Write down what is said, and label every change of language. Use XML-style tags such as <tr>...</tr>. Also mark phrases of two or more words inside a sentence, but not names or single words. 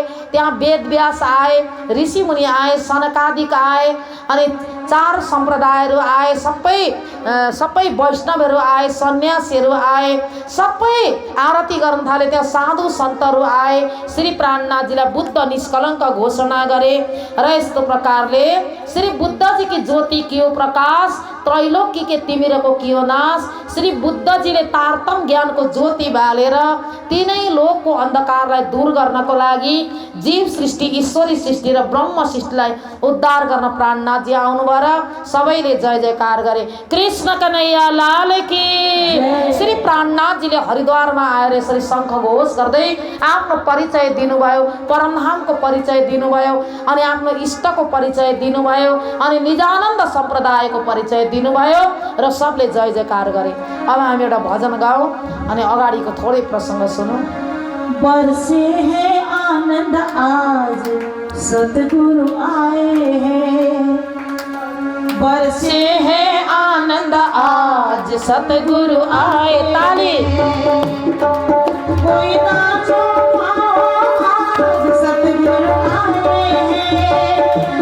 <ne>त्यहाँ वेदव्यास आए, ऋषि मुनि आए, सनकादिक आए अनि 4 सम्प्रदायहरू आए। सबै वैष्णवहरू आए, सन्यासीहरू आए, सबै आरती गर्न थाले। त्यहाँ साधु सन्तहरू आए। श्री प्राणनाथजीलाई बुद्ध निष्कलङ्क घोषणा गरे र यस्तो प्रकारले</ne> <hi>श्री बुद्धजी की ज्योति कियो प्रकाश त्रैलोक्य के तिमिरको कियो नाश।</hi> <ne>श्री बुद्धजीले तारतम ज्ञानको ज्योति बालेर तीनै लोकको अन्धकारलाई दूर गर्नको लागि जीव सृष्टि, ईश्वरी सृष्टि र ब्रह्म सृष्टिलाई उद्धार गर्न प्राणनाथजी आउनुभयो र सबैले जय जयकार गरे।</ne> <hi>कृष्ण कन्हैया लाल की।</hi> <ne>श्री प्राणनाथजीले हरिद्वारमा आएर यसरी शङ्ख घोष गर्दै आफ्नो परिचय दिनुभयो, परमधामको परिचय दिनुभयो अनि आफ्नो इष्टको परिचय दिनुभयो अनि निजानन्द सम्प्रदायको परिचय दिनुभयो र सबले जय जयकार गरे। अब हामी एउटा भजन गाउँ अनि अगाडिको थोरै प्रसङ्ग सुनौँ।</ne> <hi>बरसे है आनंद आज सतगुरु आए हैं। बरसे है आनंद आज सतगुरु आए। ताली। कोई नाचो आज सतगुरु आए हैं।</hi>